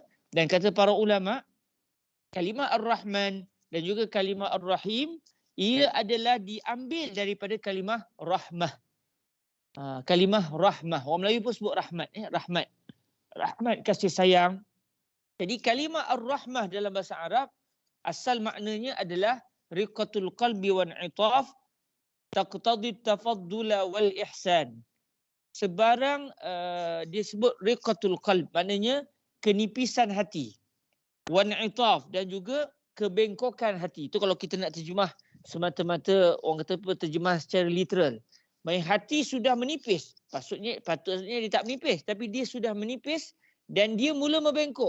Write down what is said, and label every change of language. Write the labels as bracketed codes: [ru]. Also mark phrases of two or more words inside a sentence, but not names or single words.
[ms] Dan kata para ulama, kalimah Ar-Rahman dan juga kalimah Ar-Rahim ia adalah diambil daripada kalimah rahmah. Kalimah rahmah. Orang Melayu pun sebut rahmat. Rahmat. Rahmat kasih sayang. Jadi kalimah Ar-Rahmah dalam bahasa Arab asal maknanya adalah [ar] رقة القلب وانعطاف تقتضي التفضل والإحسان. [ms] Sebarang disebut [ar] رقة القلب [ms] maknanya kenipisan hati. [ar] وانعطاف [ms] dan juga kebengkokan hati. Itu kalau kita nak terjemah semata-mata orang kata apa terjemah secara literal. Maksudnya hati sudah menipis. Patutnya dia tak menipis tapi dia sudah menipis dan dia mula membengkok.